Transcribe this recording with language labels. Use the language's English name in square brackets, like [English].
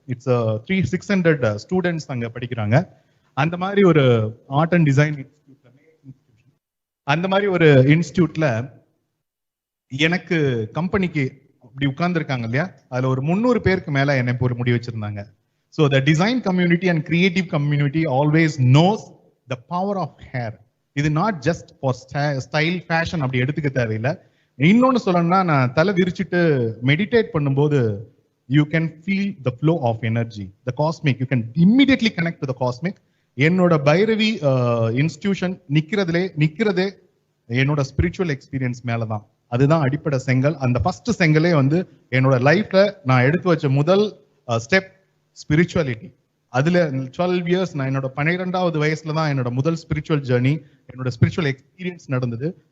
[Tamil] It's 600 students அங்க படிக்கிறாங்க. அந்த மாதிரி ஒரு ஆர்ட் அண்ட் டிசைன் அந்த மாதிரி ஒரு இன்ஸ்டியூட்ல எனக்கு கம்பெனிக்கு அப்படி உட்கார்ந்துருக்காங்க இல்லையா, அதுல ஒரு 300 பேருக்கு மேல என்னை ஒரு முடி வச்சிருந்தாங்க. [English] So the design community and creative community always knows the power of hair. [Tamil] இது not just for style fashion அப்படி எடுத்துக்க தேவையில்லை. இன்னொன்னு சொல்லணும்னா, நான் தலை விரிச்சுட்டு மெடிடேட் பண்ணும்போது [English] you can feel the flow of energy, the cosmic. You can immediately connect to the cosmic. [Tamil] என்னோட பைரவி இன்ஸ்டிடியூஷன் நிக்கிறதே என்னோட ஸ்பிரிச்சுவல் எக்ஸ்பீரியன்ஸ் மேலதான். அதுதான் அடிப்படை செங்கல். அந்த ஃபர்ஸ்ட் செங்கலே வந்து என்னோட லைஃப்ல நான் எடுத்து வச்ச முதல் ஸ்டெப் ஸ்பிரிச்சுவாலிட்டி. அதுல 12 இயர்ஸ், நான் என்னோட 12வது வயசுல தான் என்னோட முதல் ஸ்பிரிச்சுவல் ஜேர்னி, என்னோட ஸ்பிரிச்சுவல் எக்ஸ்பீரியன்ஸ் நடந்தது.